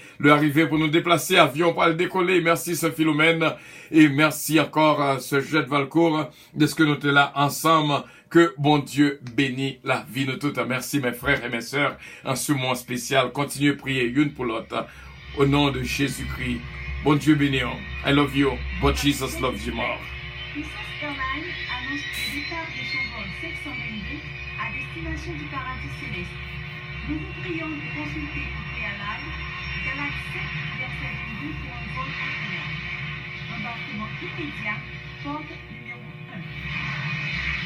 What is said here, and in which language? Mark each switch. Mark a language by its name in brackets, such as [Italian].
[French] Le arrivé pour nous déplacer, avion pour le décoller. Merci, ce Philomène. Et merci encore, ce Jet Valcourt, de ce que nous sommes là ensemble. Que bon Dieu bénisse la vie de toutes. Merci, mes frères et mes sœurs. En ce moment spécial, continuez à prier une pour l'autre. Au nom de Jésus-Christ. Bon Dieu bénisse. [English] I love you, but Jesus loves you more. [French] Princess Airlines annonce le départ de son vol 722 à destination du paradis céleste. Nous vous prions de consulter au préalable Galaxy 7 verset 22 pour un vol agréable. Embarquement immédiat, porte numéro 1.